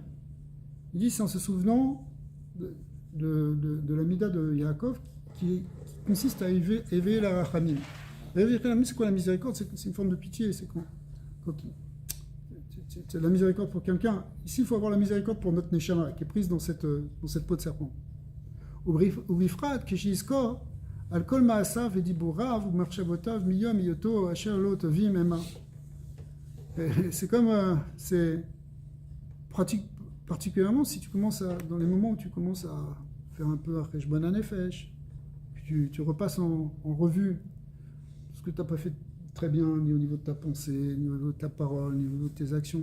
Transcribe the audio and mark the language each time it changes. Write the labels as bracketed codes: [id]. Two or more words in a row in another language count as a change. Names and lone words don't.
[fr] Il dit c'est en se souvenant de la Mida de Yaakov qui consiste à éveiller la Rachamim. Éveiller la Rachamim, c'est quoi la miséricorde? C'est une forme de pitié. C'est la miséricorde pour quelqu'un. Ici, il faut avoir la miséricorde pour notre Neshama qui est prise dans cette peau de serpent. [he] ובפרט כשיזכור על כל מעשיו ודיבוריו ומחשבותיו מיום היותו אשר לא טובים המה. [fr] C'est comme, c'est pratique, particulièrement si tu commences dans les moments où tu commences à faire un peu un [he] חשבון הנפש, [fr] tu repasses en revue ce que tu n'as pas fait très bien, ni au niveau de ta pensée, ni au niveau de ta parole, ni au niveau de tes actions.